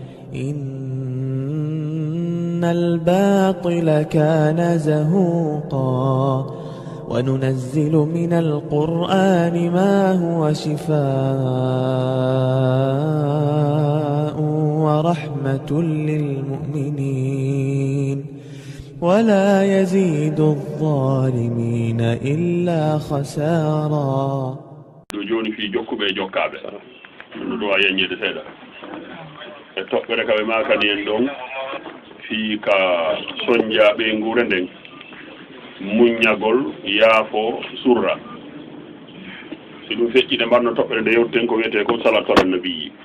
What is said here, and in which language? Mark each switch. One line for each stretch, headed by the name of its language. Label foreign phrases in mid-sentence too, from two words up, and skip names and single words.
Arabic: إن الباطل كان زهوقا وننزل من القرآن ما هو شفاء ورحمة للمؤمنين ولا يزيد الظالمين إلا خسارا.
Fula: joni fi jokkuɓe e jokkaaɓe no ɗo a yeññede seeɗa e toɓɓere kaɓe makani en ɗon fii ka soñjaaɓe nguure nden muññagol yaafo surra si ɗum feƴƴiɗe mbarno toɓɓere nde yewteten ko wiyete ko salatoran no biyi